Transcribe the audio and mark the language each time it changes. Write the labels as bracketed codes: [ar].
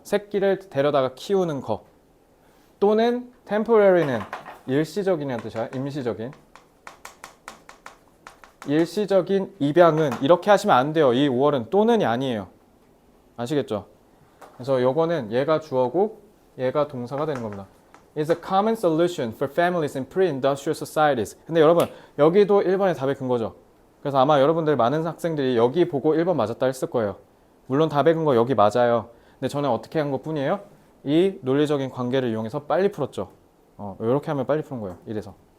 [ko] 새끼를 데려다가 키우는 거. 또는 temporary는 일시적인이라는 뜻이야. 일시적인 입양은 이렇게 하시면 안 돼요. 이 5월은 또는이 아니에요. 아시겠죠? 그래서 요거는 얘가 주어고 얘가 동사가 되는 겁니다. [en] It's a common solution for families in pre-industrial societies. [ko] 근데 여러분 여기도 1번의 답의 근거죠. 그래서 아마 여러분들 많은 학생들이 여기 보고 1번 맞았다 했을 거예요. 물론 답의 근거 여기 맞아요. 근데 저는 어떻게 한 것 뿐이에요? 이 논리적인 관계를 이용해서 빨리 풀었죠. 이렇게 하면 빨리 푸는 거예요. 이래서.